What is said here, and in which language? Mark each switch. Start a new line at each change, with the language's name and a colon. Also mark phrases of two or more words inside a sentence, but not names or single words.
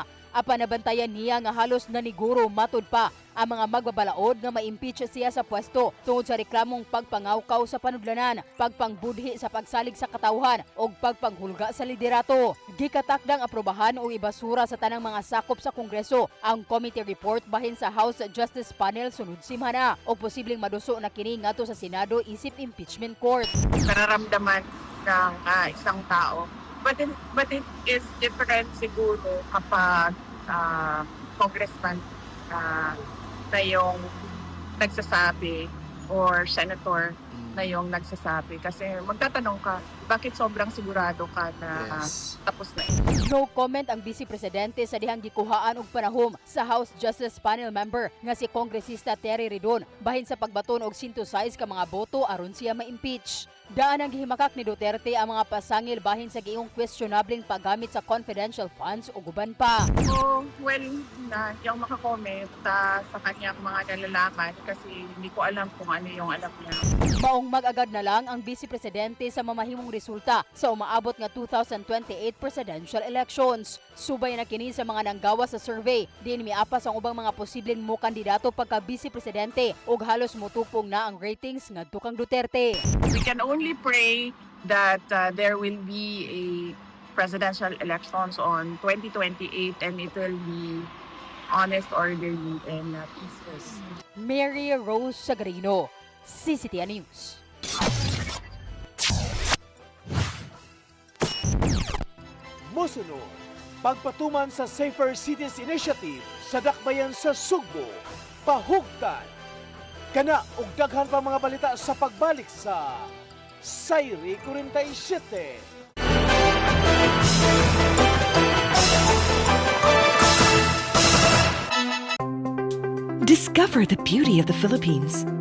Cebuano: Apan nabantayan niya nga halos naniguro matud pa ang mga magbabalaod nga ma-impeach siya sa pwesto tungod sa reklamong pagpangawkaw sa panudlanan, pagpangbudhi sa pagsalig sa katawhan o pagpanghulga sa liderato. Gikatakdang aprobahan o ibasura sa tanang mga sakop sa Kongreso ang
English: committee report
Cebuano: bahin sa House Justice Panel sunod simana o posibleng maduso na kini ngadto sa Senado isip
English: impeachment court.
Filipino: Nararamdaman ng isang tao.
English: But it is different
Filipino: siguro kapag congressman na yung nagsasabi or senator na yung nagsasabi. Kasi magtatanong ka, bakit sobrang sigurado ka na tapos na ito?
English: No comment
Cebuano: ang Vice Presidente sa dihang gikuhaan og panahom sa House Justice Panel member nga si Kongresista Terry Ridon bahin sa pagbaton og 106 ka mga boto aron siya ma-impeach. Daan ang gihimakak ni Duterte ang mga pasangil bahin sa giingong questionableng paggamit sa
English: confidential funds
Cebuano: o guban pa.
Filipino: So, na yung makakomment sa kanyang mga nalalaman kasi hindi ko alam kung ano yung alam niya.
Cebuano: Maong mag-agad na lang ang Vice Presidente sa mamahimong resulta sa umaabot nga 2028
English: presidential elections.
Cebuano: Subay na kini sa mga nanggawa sa survey, diin miapas ang ubang mga posibleng mo kandidato pagka Vice Presidente ug halos mutupong na ang ratings ngadto kang Duterte.
English: We can only pray that there will be a presidential elections on 2028 and it will be honest, orderly, and peaceful.
Cebuano: Mary Rose Sagarino, CCTN News. Mosunod, pagpatuman sa Safer Cities Initiative sa dakbayan sa Sugbo, pahugtan. Kana ug daghan pa mga balita sa pagbalik sa Sayri 47.
English: Discover the beauty of the Philippines.